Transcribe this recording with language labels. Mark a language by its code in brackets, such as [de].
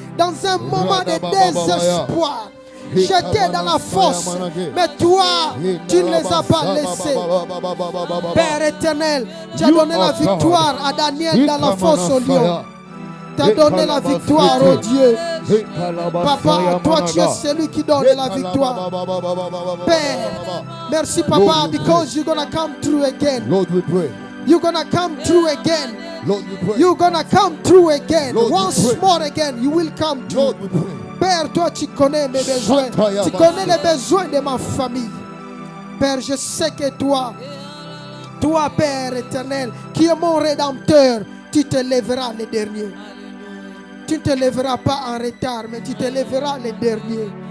[fr] Dans un moment de désespoir, j'étais dans la fosse, mais toi, tu ne les as pas laissés. Père éternel, tu as donné la victoire à Daniel dans la fosse au lion. Tu as donné la victoire, oh Dieu. Papa, toi tu es celui qui donne la victoire. Père, merci Papa, [en] because you're gonna come through again. Lord, we pray. You're gonna come through again. Lord, we pray. You're gonna come through again. Lord, we Once pray. more again, you will come through. Lord, we pray. [fr] Père, toi tu connais mes besoins. Tu connais les besoins de ma famille. Père, je sais que toi, Père éternel, qui est mon rédempteur, tu te lèveras les derniers. Tu ne te lèveras pas en retard, mais tu te lèveras les derniers.